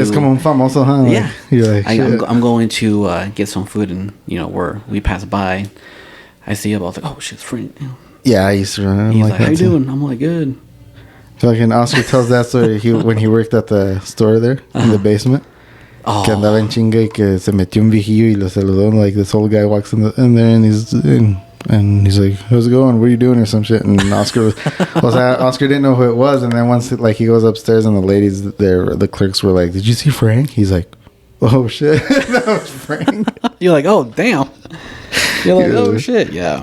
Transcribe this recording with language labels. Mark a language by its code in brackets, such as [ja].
[en] It's [es] como famoso, [en] huh? Like, yeah. You're like, I'm going to get some food, and where we pass by, I see him. I was like, oh shit, Frank. Yeah, I used to. He's like, how you doing? I'm like, good. Fucking Oscar tells that story when he worked at the store there in the basement. Oh. [es] Que andaba en chinga y que se metió un viejillo y lo saludó. [en] And like this old guy walks in there and he's like, how's it going? What are you doing or some shit? And Oscar Oscar didn't know who it was. And then once he goes upstairs and the ladies there, the clerks were like, did you see Frank? He's like, oh shit, that was Frank. You're like, oh damn. You're like, oh shit, yeah.